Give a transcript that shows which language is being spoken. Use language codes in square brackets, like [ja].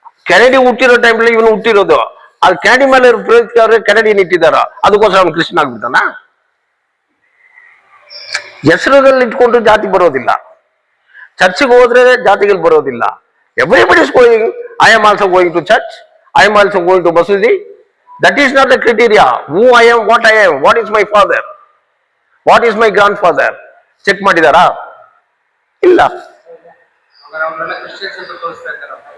[kn] Kennedy ಹುಟ್ಟಿರೋ timely ಇವನು ಹುಟ್ಟಿರೋದು, ಅದು Kennedy ಮೇಲೆ ಕೆನಡಿ ಇಟ್ಟಿದಾರ, ಅದಕ್ಕೋಸ್ಕರ ಅವ್ನು ಕೃಷ್ಣ ಆಗ್ಬಿಡ್ತಾನ? ಹೆಸರುಗಳಲ್ಲಿ ಇಟ್ಕೊಂಡು ಜಾತಿ ಬರೋದಿಲ್ಲ. ಚರ್ಚ್ಗೆ ಹೋದ್ರೆ ಜಾತಿಗಳು ಬರೋದಿಲ್ಲ. [en] Everybody is going. I am also going to church, I am also going to ಮಸೂದಿ, That is not the criteria. Who I am, what I am, what is my father, what is my grandfather. [kn] Check ಮಾಡಿದಾರಾ? ಇಲ್ಲ. ಅವರೆಲ್ಲ Christians ಅಂತ ತೋರಿಸ್ತಾ ಇದ್ದಾರೆ.